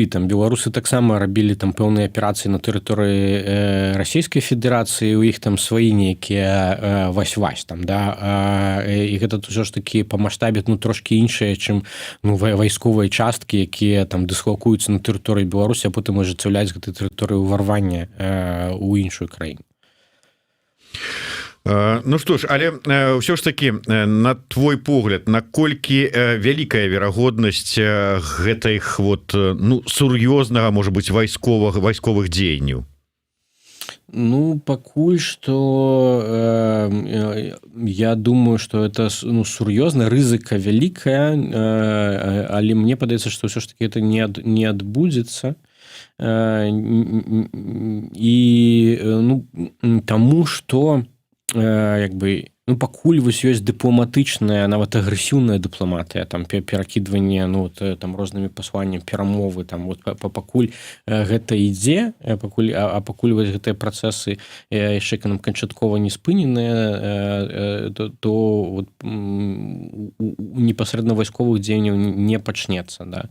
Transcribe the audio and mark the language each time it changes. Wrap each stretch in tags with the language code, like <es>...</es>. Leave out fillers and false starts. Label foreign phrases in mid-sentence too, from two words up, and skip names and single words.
<be>Там беларусы таксама рабілі там пэўныя аперацыі на тэрыторыі Расійскай Федэрацыі, у іх там свае нейкія вась-вась там, да, і гэта ўсё ж такі па маштабе ну трошкі іншыя, чым ну вайсковыя часткі, якія там дыслакуюцца на тэрыторыі Беларусі, а потым ажыццяўляюць гэтай тэрыторыі ўварвання ў іншую краіну. Ну</be> <ru>что ж,</ru> <be>але ўсё ж таки на твой погляд, наколькі вялікая верагоднасць гэтых вот ну сур'ёзнага,</be> <ru>может быть,</ru> <be>вайсковых дзеянняў? Ну, пакуль</be> <ru>что я думаю, что это</ru> <be>ну, сур'ёзна, рызыка вялікая, але мне падаецца, что ўсё ж таки это не адбудзецца. І ну, таму што як бы ну пакуль вось ёсць дыпламатычная, нават агрэсіўная дыпламатыя, там перакідванне ну там рознымі пасланнямі, перамовы там вот пакуль гэта ідзе, пакуль вось гэтыя працэсы яшчэ нам канчаткова не спыненыя, то вот непасрэдна вайсковых дзеянняў не пачнецца, да.</be>